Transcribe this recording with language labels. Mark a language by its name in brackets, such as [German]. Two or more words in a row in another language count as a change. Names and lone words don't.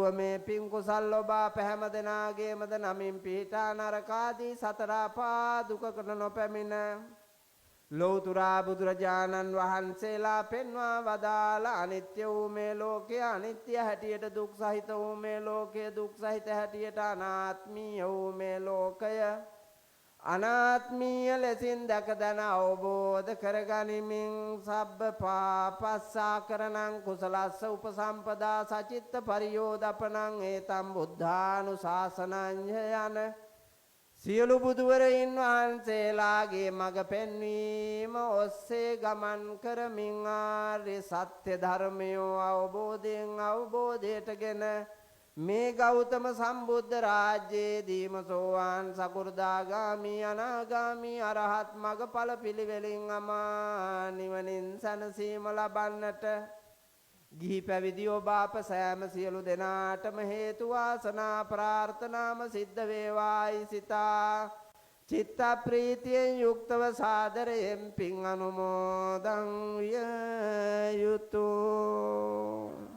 [Sinhala] මේ පින් කුසල් ඔබ පැහැම දෙනාගේමද නමින් පිහිටා නරකාදී සතර අපා දුකකට නොපැමිණ ලෞතුරා බුදුරජාණන් වහන්සේලා පෙන්වා වදාළ අනිත්‍ය වූ මේ ලෝකය අනිත්‍ය හැටියට දුක් සහිත වූ මේ ලෝකය දුක් සහිත හැටියට අනාත්මීය වූ මේ ලෝකය අනාත්මීය ලෙසින් දැක දැන අවබෝධ කරගනිමින් [Pali] සබ්බ පාපස්සාකරණං කුසලස්ස උපසම්පදා සචිත්ත පරියෝදපනං ඒතම් බුද්ධානුශාසනං [Sinhala] යන සියලු බුදුවරයන් වහන්සේලාගේ මඟ පෙන්වීම ඔස්සේ ගමන් කරමින් ආර්ය සත්‍ය ධර්මයෝ අවබෝධයටගෙන මේ ගෞතම සම්බුද්ධ රාජ්‍යයේදීම සෝවාන් සකෘදාගාමි අනාගාමි අරහත් මගඵල පිළිවෙලින් අමා නිවනින් සැනසීම ලබන්නට ගිහි පැවිදි ඔබ අප සෑම සියලු දෙනාටම හේතු වාසනා ප්‍රාර්ථනාම සිද්ධ වේවායි සිතා චිත්ත ප්‍රීතියෙන් යුක්තව සාදරයෙන් පින් අනුමෝදන් විය යුතුය.